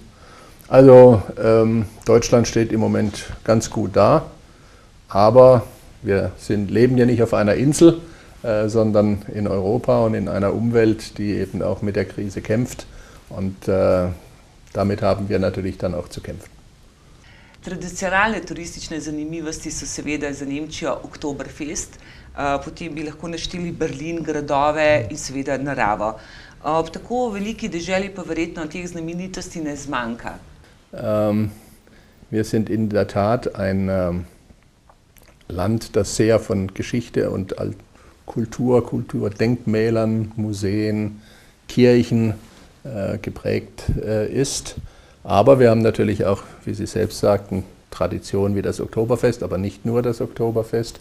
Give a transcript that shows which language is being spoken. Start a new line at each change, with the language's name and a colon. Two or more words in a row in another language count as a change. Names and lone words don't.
German: Also Deutschland steht im Moment ganz gut da, aber wir leben ja nicht auf einer Insel, sondern in Europa und in einer Umwelt, die eben auch mit der Krise kämpft. Und damit haben wir natürlich dann auch zu kämpfen.
Slovenian: Tradicionalne turistične zanimivosti so seveda za Nemčijo Oktoberfest, potem bi lahko našteli Berlin, gradove in seveda naravo. Ob tako veliki deželi pa verjetno teh znamenitosti ne zmanjka.
German: Wir sind in der Tat ein Land, das sehr von Geschichte und Kulturdenkmälern, Museen, Kirchen geprägt ist. Aber wir haben natürlich auch, wie Sie selbst sagten, Traditionen wie das Oktoberfest, aber nicht nur das Oktoberfest.